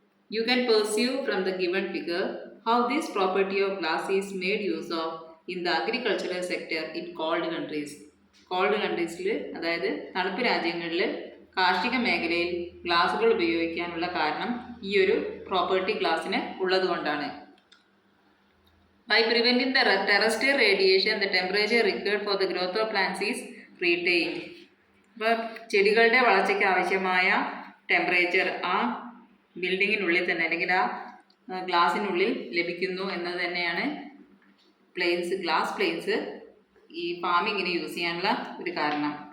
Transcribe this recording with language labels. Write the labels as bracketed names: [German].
[English] You can perceive from the given figure how this property of glass is made use of in the agricultural sector in cold countries. [Malayalam] Called കൺട്രീസിൽ, അതായത് തണുപ്പ് രാജ്യങ്ങളിൽ കാർഷിക മേഖലയിൽ ഗ്ലാസുകൾ ഉപയോഗിക്കാനുള്ള കാരണം ഈ ഒരു പ്രോപ്പർട്ടി ഗ്ലാസിന് ഉള്ളതുകൊണ്ടാണ്. [English] By preventing the terrestrial radiation, the temperature required for the growth of plants is retained. [Malayalam] അപ്പോൾ ചെടികളുടെ വളർച്ചയ്ക്ക് ആവശ്യമായ ടെമ്പറേച്ചർ ആ ബിൽഡിങ്ങിനുള്ളിൽ തന്നെ, അല്ലെങ്കിൽ ആ ഗ്ലാസിനുള്ളിൽ ലഭിക്കുന്നു എന്നത് തന്നെയാണ് ഗ്ലാസ് പ്ലെയിൻസ് ഈ ഫാമിങ്ങിന് യൂസ് ചെയ്യാനുള്ള ഒരു കാരണം.